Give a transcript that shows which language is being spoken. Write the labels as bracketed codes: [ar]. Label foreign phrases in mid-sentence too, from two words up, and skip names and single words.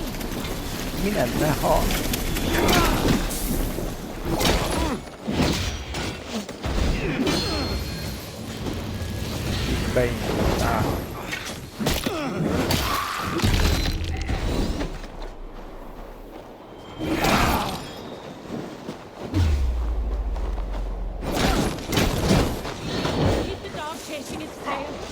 [hu] Mi lenne, ha... Beindultál. [en] Keep the dog chasing its tail.